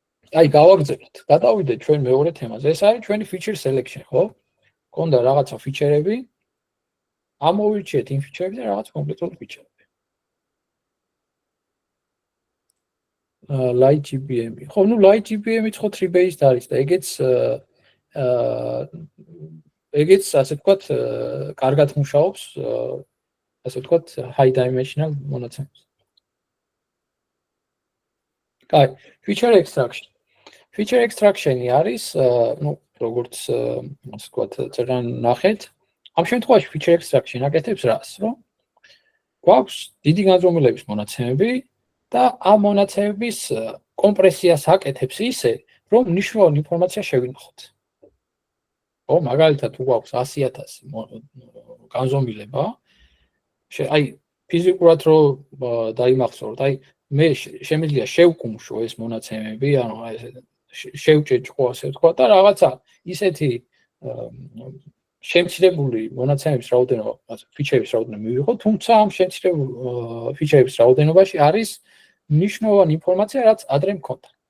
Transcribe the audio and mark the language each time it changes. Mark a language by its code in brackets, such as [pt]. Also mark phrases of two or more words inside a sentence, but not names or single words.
[ka] აი გავაგრძელოთ. გადავიდეთ ჩვენ მეორე თემაზე. ეს არის ჩვენი [en] feature selection, [ka] ხო? გქონდა რაღაცა ფიჩერები. ამოვირჩიეთ იმ ფიჩერები და რაღაც კონკრეტული ფიჩერები. light GBM. ხო, ნუ light GBM-იც ხო [en] tree based [ka] არის და ეგეც ასე ვთქვათ, კარგად მუშაობს, ასე ვთქვათ, [en] high dimensional [ka] მონაცემებს. კაი, [en] feature extraction. Feature extraction- [ka] ი არის, ნუ როგორც ასე ვთქვათ, წერან ნახეთ. ამ შემთხვევაში [en] feature extraction [ka] აკეთებს რას, რომ გვაქვს დიდი განზომილების მონაცემები და ამ მონაცემების კომპრესიას აკეთებს ისე, რომ მნიშვნელოვანი ინფორმაცია შევინახოთ. ხო, მაგალითად, თუ გვაქვს 100,000 განზომილება, აი ფიზიკურად რო დაიმახსოვროთ, აი მე შემიძლია შევკუმშო ეს მონაცემები, ანუ შევჭეჭყო ასე ვთქვა და რაღაცა ისეთი შემცირებული მონაცემების რაოდენობა, ფიჩერების რაოდენობა მივიღო, თუმცა ამ შემცირებულ ფიჩერების რაოდენობაში არის მნიშვნელოვანი ინფორმაცია, რაც ადრე მქონდა.